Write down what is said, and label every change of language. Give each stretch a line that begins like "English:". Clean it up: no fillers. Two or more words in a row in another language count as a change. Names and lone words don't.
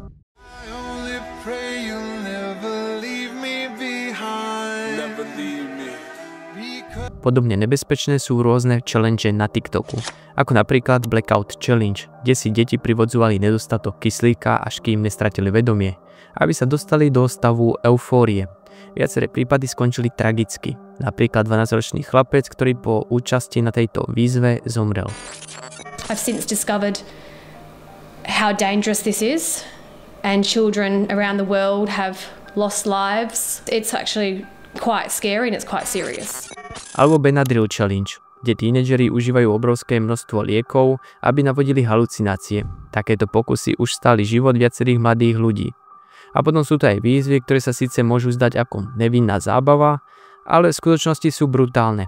Slovak: Podobne nebezpečné sú rôzne challenge na TikToku, ako napríklad Blackout Challenge, kde si deti privodzovali nedostatok kyslíka, až kým nestratili vedomie, aby sa dostali do stavu eufórie. Viaceré prípady skončili tragicky, napríklad 12-ročný chlapec, ktorý po účasti na tejto výzve zomrel.
English: I've since discovered how dangerous this is, and children around the world have lost lives. It's actually quite scary and it's quite serious.
Slovak: Alebo Benadryl Challenge, kde tínedžeri užívajú obrovské množstvo liekov, aby navodili halucinácie. Takéto pokusy už stáli život viacerých mladých ľudí. A potom sú to aj výzvy, ktoré sa síce môžu zdať ako nevinná zábava, ale v skutočnosti sú brutálne.